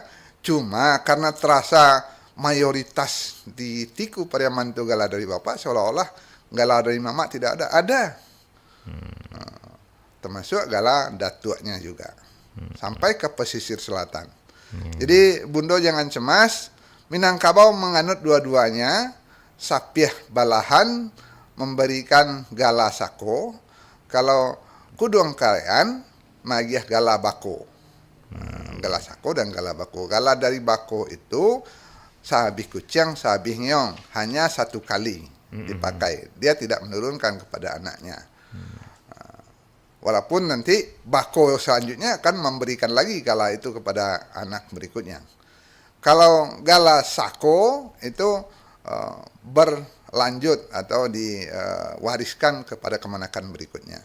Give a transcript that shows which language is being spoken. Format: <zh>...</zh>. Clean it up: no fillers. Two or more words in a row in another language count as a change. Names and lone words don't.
<id>Cuma karena terasa mayoritas di Tiku Pariaman itu gala dari bapak, seolah-olah gala dari mama tidak ada. Ada. Termasuk gala datuaknya juga. Sampai ke pesisir selatan. Jadi Bundo jangan cemas, Minangkabau menganut dua-duanya,</id> <min>Sapiah Balahan memberikan gala sako, kalau Kuduang Kalean magiah gala bako.</min> <id>Gala sako dan gala bako. Gala dari bako itu</id> <min>sahabih kucing, sahabih ngeong,</min> <id>hanya satu kali dipakai. Dia tidak menurunkan kepada anaknya. Walaupun nanti bako selanjutnya akan memberikan lagi gala itu kepada anak berikutnya. Kalau gala sako itu berlanjut atau diwariskan kepada kemenakan berikutnya.</id>